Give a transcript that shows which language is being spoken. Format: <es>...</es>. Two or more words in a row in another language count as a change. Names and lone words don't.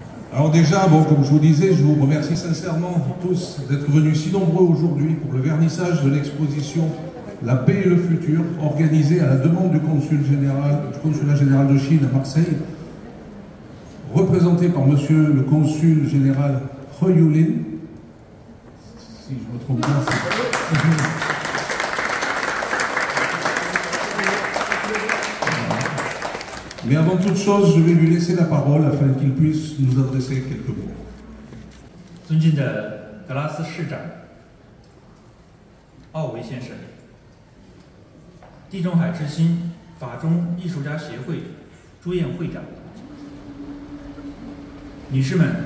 <fr>Alors déjà, bon, comme je vous disais, je vous remercie sincèrement tous d'être venus si nombreux aujourd'hui pour le vernissage de l'exposition La paix et le futur, organisée à la demande du consulat général de Chine à Marseille, représenté par monsieur le consul général He Yulin. Si je me trompe pas, Mais avant toute chose, je vais lui laisser la parole afin qu'il puisse nous adresser quelques mots.</fr> <zh>尊敬的格拉斯市长奥维先生，地中海之星法中艺术家协会朱燕会长，女士们、</zh>